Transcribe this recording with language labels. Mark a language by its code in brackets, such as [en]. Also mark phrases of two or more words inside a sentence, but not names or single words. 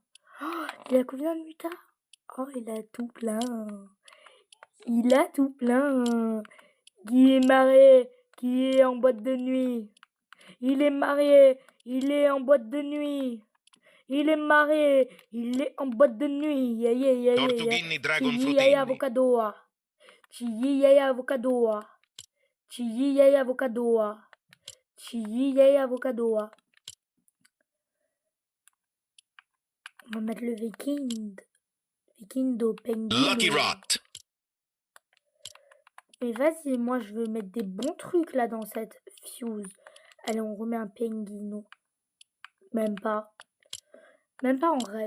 [fr] Oh, il a combien de mutas? Oh, il a tout plein. Il a tout plein. Qui est marié, qui est en boîte de nuit. Il est marié, il est en boîte de nuit. Il est marié, il est en boîte de nuit. Yeah, yeah, yeah, yeah, yeah. Tortughini Dragon Yaya Frutini. avocadoa. Yaya avocadoa. Yaya avocadoa. Yaya avocadoa. On va mettre le Viking. Vikindo Penguin. Lucky Rot. Mais vas-y, moi je veux mettre des bons trucs là dans cette fuse. Allez, on remet un Penguino. Même pas. Même pas en rêve.